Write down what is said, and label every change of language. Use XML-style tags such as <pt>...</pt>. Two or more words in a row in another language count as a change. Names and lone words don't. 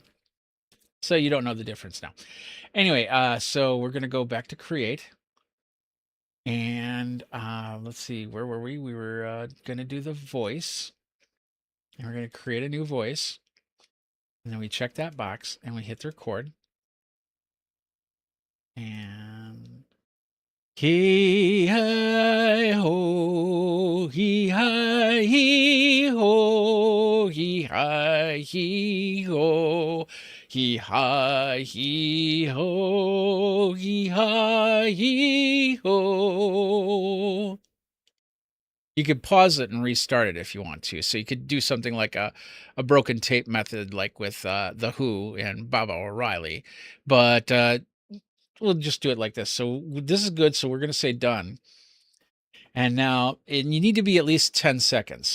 <en>So you don't know the difference now. Anyway, so we're going to go back to create. And let's see, where were we? We were going to do the voice. And we're going to create a new voice. And then we check that box and we hit the record. And hee hi ho, hee hi hee ho, hee hi hee ho, hee hi hee ho, hee hi hee ho. You could pause it and restart it if you want to. So you could do something like a broken tape method, like with The Who and Baba O'Reilly. But we'll just do it like this. So this is good. So we're going to say done. And now, and you need to be at least 10 seconds.</en>